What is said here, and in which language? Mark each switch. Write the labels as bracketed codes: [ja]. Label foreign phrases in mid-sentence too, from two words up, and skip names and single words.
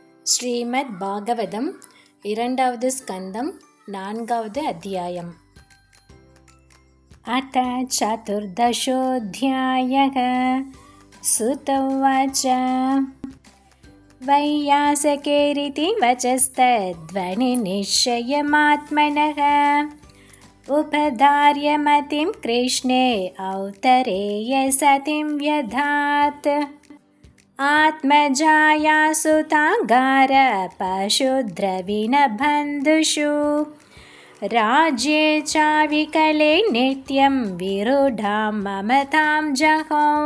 [ta] ஸ்ரீமத் பாகவதம் இரண்டாவது ஸ்கந்தம் நான்காவது அத்தியாயம். [sa] अथ चतुर्दशोऽध्यायः. सूत उवाच वैयासकेरिति வச்சஸ்தத்வனிநிश्चयमात्मनः उपधार्य मतिं कृष्णे औत्तरेय सतिं व्यधात्. आत्मजाया सुतागार पशुद्रविणबन्धुषु राज्ये चाविकले नित्यं विरूढां ममतां जहौ.